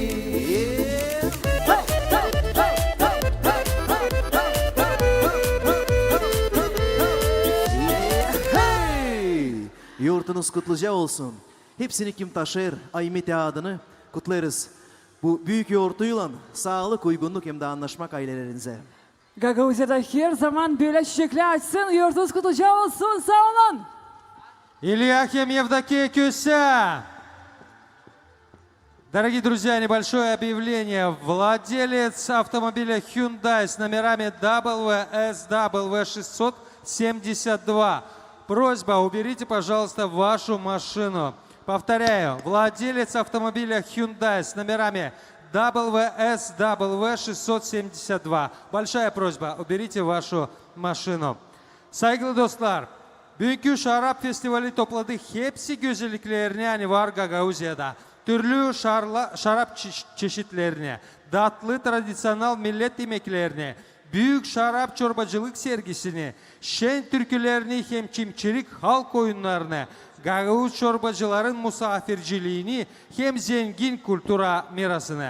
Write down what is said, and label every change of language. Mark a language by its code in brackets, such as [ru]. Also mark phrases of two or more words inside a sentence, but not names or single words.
[gag] Hey! Yurtunuz kutluca olsun. Hepsini kim taşır, Aymete adını kutlarız. Bu büyük yoğurtuyla sağlık, uygunluk hem de anlaşmak ailelerinize. Gagavuzya'da her zaman böyle çiçekler açsın. Yurtunuz kutluca olsun. Sağ olun. Ильяхим Евдокия Кюся. [ru] Дорогие друзья, небольшое объявление. Владелец автомобиля Hyundai с номерами WSW672. Просьба, уберите, пожалуйста, вашу машину. Повторяю, владелец автомобиля Hyundai с номерами WSW672. Большая просьба, уберите вашу машину. [gag] Saygılı dostlar, bugünkü şarap festivali topladı hepsi güzelliklerini hani var Gagavuzya'da. Türlü şarap çeşitlerini, tatlı tradisyonel millet yemeklerini, büyük şarap çorbacılık sergisini, şen türkülerini hem çimçilik halk oyunlarını, Gagavuz çorbacıların misafirciliğini hem zengin kültüra mirasını.